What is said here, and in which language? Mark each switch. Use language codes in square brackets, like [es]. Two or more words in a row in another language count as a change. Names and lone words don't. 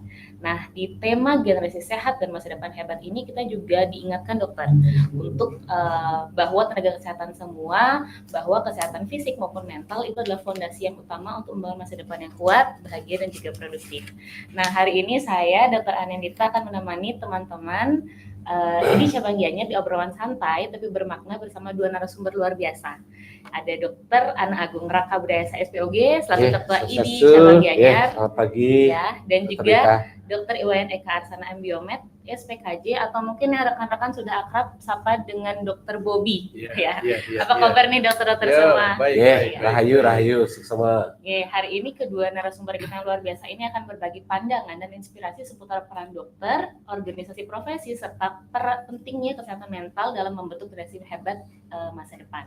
[id] Nah, di tema generasi sehat dan masa depan hebat ini kita juga diingatkan dokter untuk bahwa tenaga kesehatan semua, bahwa kesehatan fisik maupun mental itu adalah fondasi yang utama untuk membangun masa depan yang kuat, bahagia, dan juga produktif. Nah, hari ini saya, Dr. Anendita, akan menemani teman-teman ini cabang Gianyar di obrolan santai tapi bermakna bersama dua narasumber luar biasa. Ada Dr. Ana Agung Raka Budaya SPOG selaku Ketua IDI Cabang Gianyar. Selamat pagi. Ya, dan Dr. juga Rita. Dr. Iwayan Eka Arsana M. Biomed SPKJ atau mungkin yang rekan-rekan sudah akrab sapa dengan Dr. Bobby. Apa kabar nih dokter-dokter semua? Baik. Rahayu semua. Hari ini kedua narasumber kita yang luar biasa ini akan berbagi pandangan dan inspirasi seputar peran dokter, organisasi profesi, serta pentingnya kesehatan mental dalam membentuk generasi hebat masa depan.